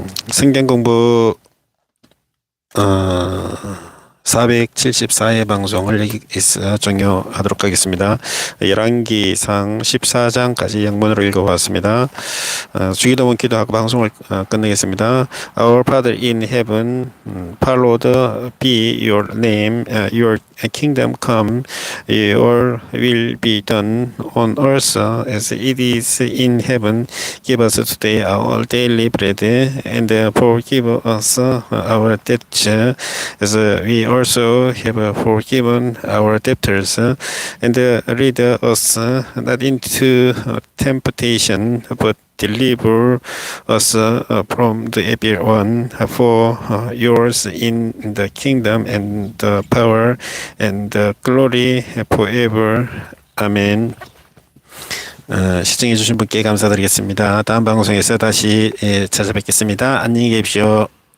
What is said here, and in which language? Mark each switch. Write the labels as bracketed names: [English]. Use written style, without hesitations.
[Korean] 성경공부 474회 방송을 여기서 종료하도록 하겠습니다. 열왕기상 14장까지 영문으로 읽어봤습니다. 주기도문 기도하고 방송을 끝내겠습니다. [English] Our Father in heaven, hallowed be your name, your kingdom come, your will be done on earth as it is in heaven. Give us today our daily bread, and forgive us our debts as we also have forgiven our debtors, and lead us not into temptation, but deliver us from the evil one. For yours in the kingdom and the power and the glory forever. [Korean] 아멘. 시청해 주신 분께 감사드리겠습니다. 다음 방송에서 다시 찾아뵙겠습니다. 안녕히 계십시오.